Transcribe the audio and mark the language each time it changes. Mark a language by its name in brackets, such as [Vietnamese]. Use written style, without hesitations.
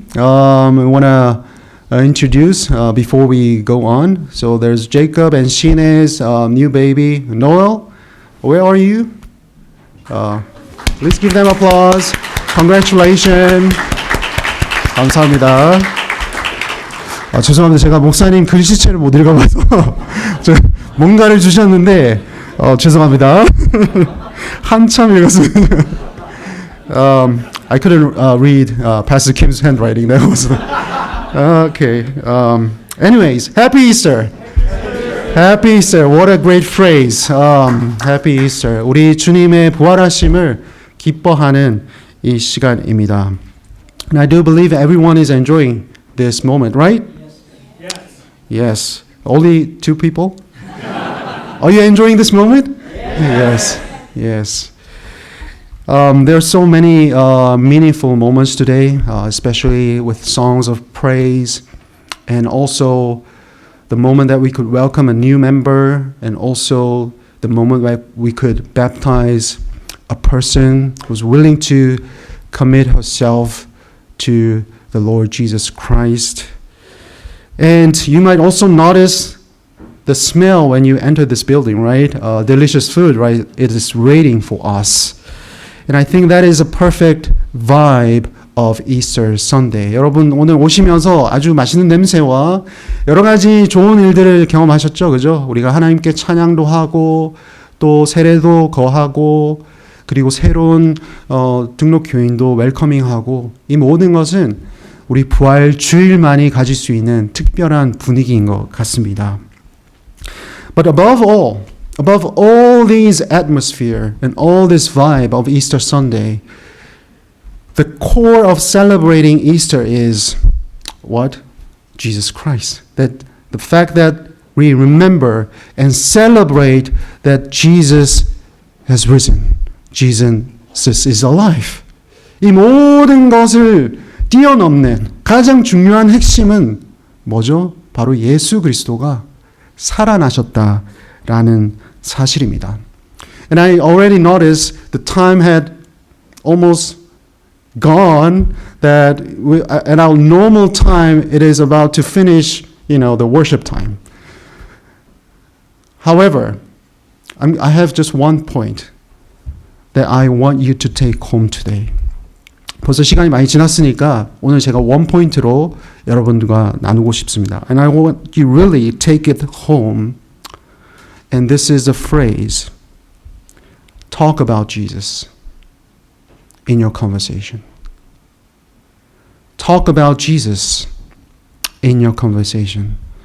[English] We want to introduce before we go on. So there's Jacob and Shine's new baby, Noel. Where are you? Please give them applause. Congratulations. [Korean] 감사합니다. 죄송합니다. 제가 목사님 글씨체를 못 읽어봐서 뭔가를 주셨는데 죄송합니다. 한참 읽었습니다. [English] I couldn't read Pastor Kim's handwriting. That was okay. Anyways, Happy Easter. Happy Easter. What a great phrase. Happy Easter. [Korean] 우리 주님의 부활하심을 기뻐하는 이 시간입니다. [English] And I do believe everyone is enjoying this moment, right? Yes. Only two people? Are you enjoying this moment? Yes. Yes. There are so many meaningful moments today, especially with songs of praise, and also the moment that we could welcome a new member, and also the moment that we could baptize a person who's willing to commit herself to the Lord Jesus Christ. And you might also notice the smell when you enter this building, right? Delicious food, right? It is waiting for us. And I think that is a perfect vibe of Easter Sunday. [Korean] 여러분 오늘 오시면서 아주 맛있는 냄새와 여러 가지 좋은 일들을 경험하셨죠, 그죠? 우리가 하나님께 찬양도 하고 또 세례도 거하고 그리고 새로운 등록 교인도 웰커밍하고 이 모든 것은 우리 부활 주일만이 가질 수 있는 특별한 분위기인 것 같습니다. [English] But above all these atmosphere and all this vibe of Easter Sunday, the core of celebrating Easter is what? Jesus Christ. That the fact that we remember and celebrate that Jesus has risen. Jesus is alive. [Korean] 이 모든 것을 뛰어넘는 가장 중요한 핵심은 뭐죠? 바로 예수 그리스도가 살아나셨다라는 사실입니다. [English] And I already noticed the time had almost gone, that at our normal time it is about to finish, the worship time. However, I have just one point that I want you to take home today. [Korean] 벌써 시간이 많이 지났으니까 오늘 제가 원 포인트로 여러분들과 나누고 싶습니다. [English] And I want you really take it home. And this is a phrase. Talk about Jesus in your conversation. Talk about Jesus in your conversation.